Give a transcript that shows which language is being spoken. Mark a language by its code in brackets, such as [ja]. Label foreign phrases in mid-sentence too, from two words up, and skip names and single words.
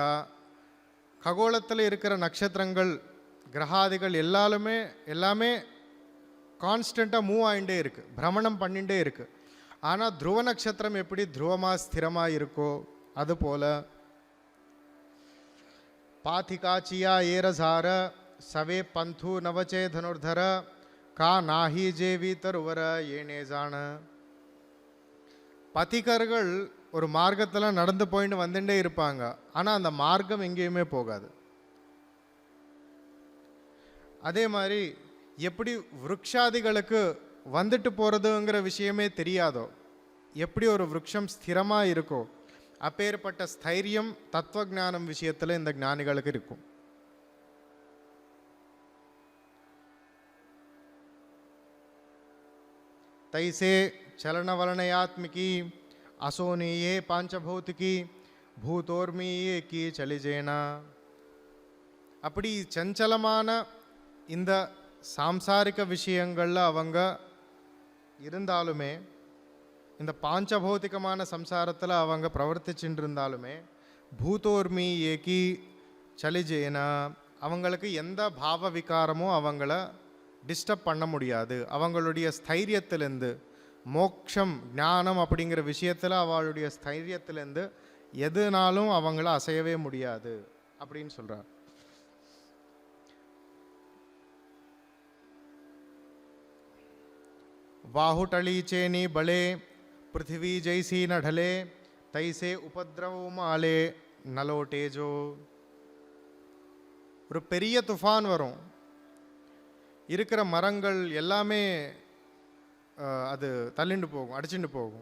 [ta] ககோளத்தில் இருக்கிற நட்சத்திரங்கள் கிரகாதிகள் எல்லாமே [en] constantஆக move [ta] ஆகிட்டே இருக்குது, பிரமணம் பண்ணிகிட்டே இருக்குது. ஆனால் துருவ நட்சத்திரம் எப்படி துருவமாக ஸ்திரமாக இருக்கோ அதுபோல் [mr] पाथिकाचिया एरझार सवे पंथु नवचे धनुर्धर का नाही जेवी तरुवर येणे जाणे. [ta] பதிகர்கள் ஒரு மார்க்கத்தில் நடந்து போயிட்டு வந்துட்டே இருப்பாங்க, ஆனால் அந்த மார்க்கம் எங்கேயுமே போகாது. அதே மாதிரி எப்படி விருட்சாதிகளுக்கு வந்துட்டு போகிறதுங்கிற விஷயமே தெரியாதோ, எப்படி ஒரு விருட்சம் ஸ்திரமாக இருக்கோ, அப்பேற்பட்ட ஸ்தைரியம் தத்துவஞானம் விஷயத்தில் இந்த ஞானிகளுக்கு இருக்கும். [mr] तैसे चलनवलनयात्मिकी असोनीये पांचभौतिकी भूतोर्मीये की चलिजेना. [ta] அப்படி சஞ்சலமான இந்த சாம்சாரிக விஷயங்களில் அவங்க இருந்தாலுமே, இந்த பாஞ்சபௌத்திகமான சம்சாரத்தில் அவங்க பிரவர்த்திச்சுட்டு இருந்தாலுமே, [mr] भूतोर्मी एकी चळिजेना, [ta] அவங்களுக்கு எந்த பாவ விகாரமும் அவங்கள டிஸ்டர்ப் பண்ண முடியாது. அவங்களுடைய ஸ்தைரியத்திலேருந்து, மோக்ஷம் ஞானம் அப்படிங்கிற விஷயத்தில் அவளுடைய ஸ்தைரியத்திலேருந்து எதுனாலும் அவங்கள அசையவே முடியாது அப்படின்னு சொல்கிறார். [mr] वाहुटली चेनी बले पृथ्वी जैसी न ढले तैसे उपद्रव माले नलोटे जो. [ta] ஒரு பெரிய துஃபான் வரும், இருக்கிற மரங்கள் எல்லாமே அது தள்ளிண்டு போகும், அடிச்சுட்டு போகும்.